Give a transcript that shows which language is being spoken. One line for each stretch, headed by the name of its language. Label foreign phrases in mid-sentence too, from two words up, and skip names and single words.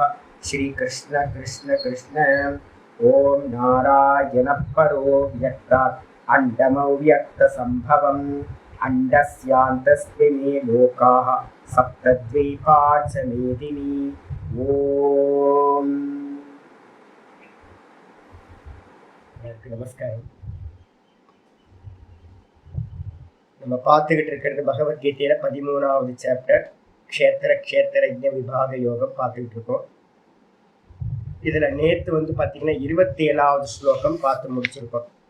Sanskrit: श्री कृष्ण कृष्ण कृष्ण। ओम नारायण परो व्यक्तात् अण्डमव्यक्तसम्भवम् अण्डस्यान्तस्मिन् लोकाः सप्तद्वीपा च मेदिनी।
Tamil: ओम நமஸ்காரம். நம்ம பார்த்துக்கிட்டு இருக்கிறது பகவத்கீதையில 13வது சாப்டர் க்ஷேத்திர விபாக யோகம் பார்த்துக்கிட்டு இருக்கோம். இதுல நேத்து பார்த்தீங்கன்னா 27வது ஸ்லோகம் பார்த்து முடிச்சிருக்கோம்.